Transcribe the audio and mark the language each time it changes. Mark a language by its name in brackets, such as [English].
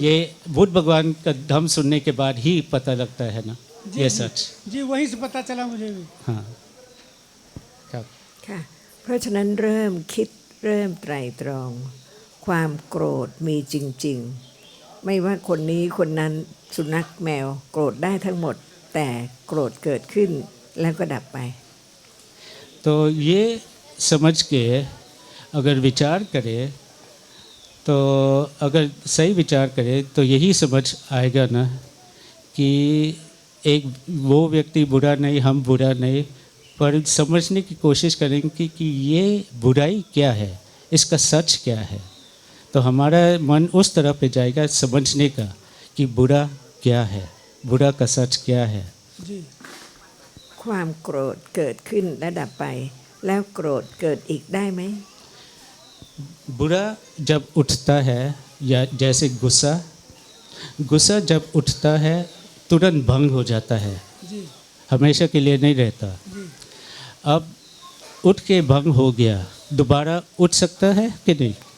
[Hindi] ये बुद्ध भगवान का धम्म सुनने के बाद ही पता लगता है ना, जी, ये जी। सच। जी वहीं से पता चला मुझे भी। हाँ,ครับ [Thai] ค่ะเพราะฉะนั้นเริ่มคิดเริ่มไตร่ตรอง ความโกรธมีจริงๆ ไม่ว่าคนนี้คนนั้นสุนัขแมวโกรธได้ทั้งหมด แต่โกรธเกิดขึ้นแล้วก็ดับไป [Hindi] तो ये समझ के अगर विचार करें, तो अगर सही विचार करें तो यही समझ आएगा ना कि एक वो व्यक्ति बुरा नहीं, हम बुरा नहीं, पर समझने की कोशिश करेंगे कि ये बुराई क्या है, इसका सच क्या है। तो हमारा मन उस तरफ पे जाएगा समझने का कि बुरा क्या है, बुरा का सच क्या है। जी [Thai] ความโกรธเกิดขึ้นและดับไป แล้วโกรธเกิดอีกได้ไหม [Hindi] बुरा जब उठता है, या जैसे गुस्सा जब उठता है तुरंत भंग हो जाता है, जी हमेशा के लिए नहीं रहता। जी अब उठ के भंग हो गया, दोबारा उठ सकता है कि नहीं?